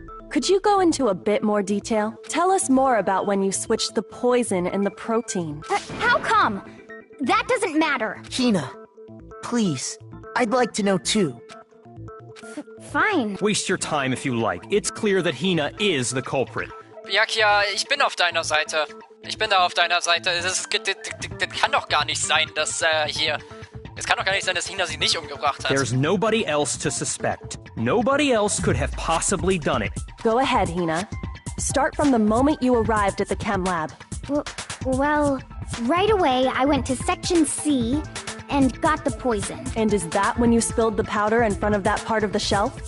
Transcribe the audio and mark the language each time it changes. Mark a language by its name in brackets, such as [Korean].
[English] Could you go into a bit more detail? Tell us more about when you switched the poison and the protein. How come? That doesn't matter. Hina, please. I'd like to know too. Fine. Waste your time if you like. It's clear that Hina is the culprit. [German] Byakuya, ich bin auf deiner Seite. Ich bin da auf deiner Seite. Das kann doch gar nicht sein, dass hier... Es kann doch gar nicht sein, dass Hina sie nicht umgebracht hat. [English] There's nobody else to suspect. Nobody else could have possibly done it. Go ahead, Hina. Start from the moment you arrived at the chem lab. Well, right away I went to Section C and got the poison. And is that when you spilled the powder in front of that part of the shelf?